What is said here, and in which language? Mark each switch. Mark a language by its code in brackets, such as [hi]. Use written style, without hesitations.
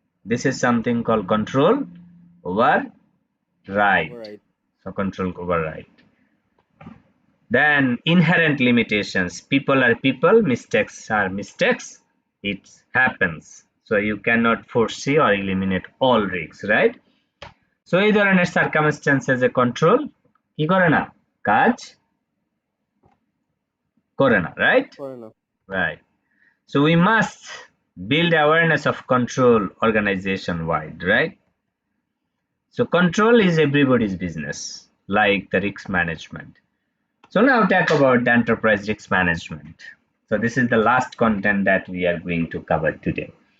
[en] This is something called control over right. So control over right. Then inherent limitations. People are people, mistakes are mistakes. It happens. So you cannot foresee or eliminate all risks, right? So [bn] এই ধরনের circumstances এ control কি করে না? কাজ করে না, right? [en] Right. So we must build awareness of control organization wide, right? So control is everybody's business, like the risk management. So now talk about the enterprise risk management. So this is the last content that we are going to cover today.